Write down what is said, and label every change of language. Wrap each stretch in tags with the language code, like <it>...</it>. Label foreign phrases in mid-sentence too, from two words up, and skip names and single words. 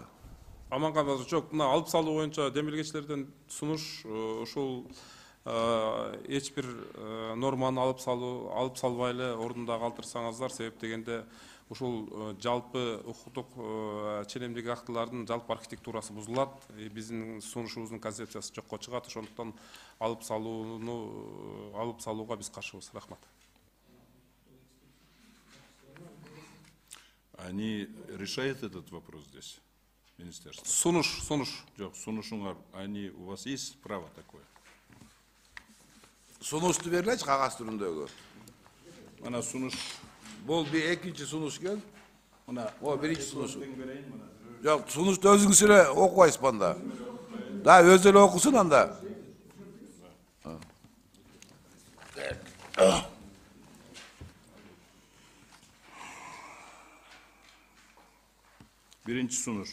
<ky>Аманган Батырбекович, жок, мына алып салуу боюнча демилгечилерден сунуш ушул эч бир норманы алып салбай эле ордунда калтырсаңыздар, себеп дегенде ушул жалпы укуктук ченемдик актылардын жалпы архитектурасы бузулат, биздин сунушубуздун концепциясы жокко чыгат, ошондуктан алып салууга биз каршыбыз. Рахмат.</ky> <ru>Они решают этот вопрос здесь, министерство?</ru> <ky>Сунуш. Жок, сунушуңар,</ky> <ru>они, у вас есть право такое?</ru> <ky>Сунушту берлечи кагаз түрүндөгү. Ана сунуш. Бул бир экинчи сунуш экен. Мына О, биринчи сунуш. Жок, сунушту өзүңүз эле окубайсызбы анда? Да, өзү эле окусун анда. биринчи сунуш.</ky>